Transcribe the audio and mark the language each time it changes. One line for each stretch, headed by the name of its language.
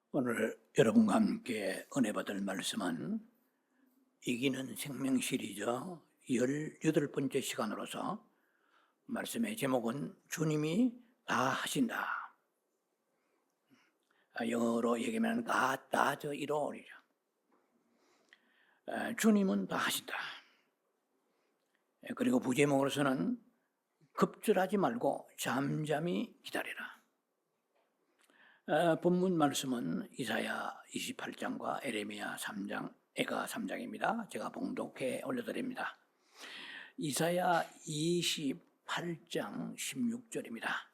Korean: 오늘 여러분과 함께 은혜 받을 말씀은 이기는 생명 시리즈 18번째 시간으로서 말씀의 제목은 주님이 다 하신다. 영어로 얘기하면
English: God does it all
Korean: 이죠. 주님은 다 하신다. 그리고 부제목으로서는 급절하지 말고 잠잠히 기다리라. 본문 말씀은 이사야 28장과 에레미야 3장, 에가 3장입니다. 제가 봉독해 올려드립니다. 이사야 28장 16절입니다.